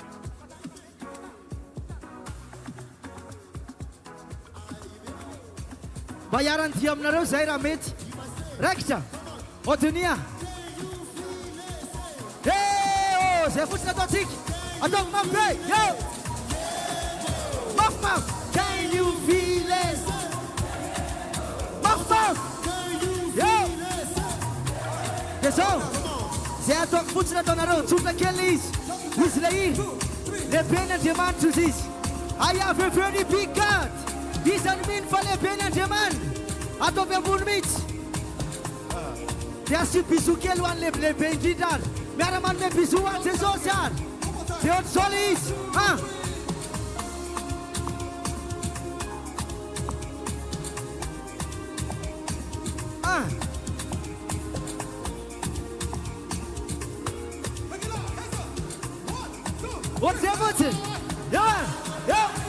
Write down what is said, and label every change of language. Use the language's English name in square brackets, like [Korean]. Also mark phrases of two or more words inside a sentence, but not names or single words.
[Malagasy] Mba hiaran'ny aminareo zay raha mety. Raikitra. Odonia. Zay fotsiny ataontsika. Atao mafy be. Yo. Mafy mafy. [English] Can you feel it? [Malagasy] Mafy mafy. Yo. Dia zao. Zay ataoko fotsiny ataonareo. Tsotra kely izy. Izy le iny. Lehibe ny Andriamanitra izy izy. [English] I have a very big God. [Malagasy] Isan'ny mino fa lehibe ny Andriamanitra. Ataovy ambony mihitsy. Dia asio bisou kely ho an'ny lehibe indrindra ary. Miara-manome bisou ho an'i Jesosy ary. Dia ohatry zao le izy. Ohatry zay fotsiny. Yo. Yo.